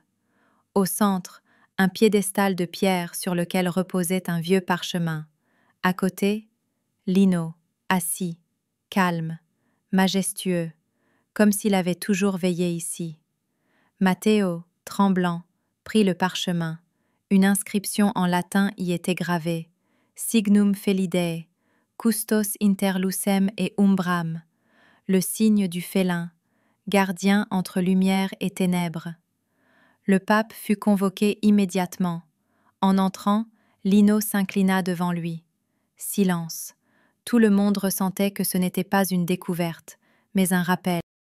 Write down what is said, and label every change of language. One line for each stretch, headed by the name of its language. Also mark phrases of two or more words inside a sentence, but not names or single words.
French: Au centre, un piédestal de pierre sur lequel reposait un vieux parchemin. À côté, Lino, assis, calme, majestueux, comme s'il avait toujours veillé ici. Matteo, tremblant, prit le parchemin. Une inscription en latin y était gravée.
Latin: Signum Felidae, custos inter lucem et umbram,
French: le signe du félin, gardien entre lumière et ténèbres. Le pape fut convoqué immédiatement. En entrant, Lino s'inclina devant lui. Silence. Tout le monde ressentait que ce n'était pas une découverte, mais un rappel.